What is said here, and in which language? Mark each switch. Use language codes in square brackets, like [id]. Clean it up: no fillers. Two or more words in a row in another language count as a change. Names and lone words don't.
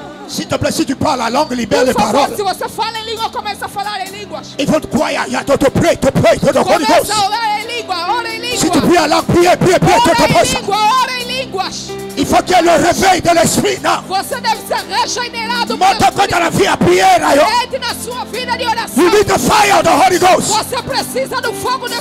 [fr] S'il te plaît, si tu parles la langue, libère [pt] Por [fr] les [pt] favor, [fr] paroles. [pt] se você fala em língua, começa a falar em línguas. [fr] Il faut te croire, il y a [en] to pray, to the Holy [pt] Começa [en] Ghost. [pt] a orar em língua, ora em [fr] Si tu [pt] língua. [fr] pries la langue, prie, [pt] Ora em [fr] prie. [pt] língua, ora em línguas. [fr] Il faut qu'il y ait le réveil de l'esprit, non? [pt] Você deve ser regenerado [fr] Monte [pt] pelo [fr] quand [pt] Espírito. [fr] la vie à prière, là, [pt] Entre na sua vida de [en] you [pt] oração. [en] need the fire of the Holy Ghost. [pt] Você precisa do fogo do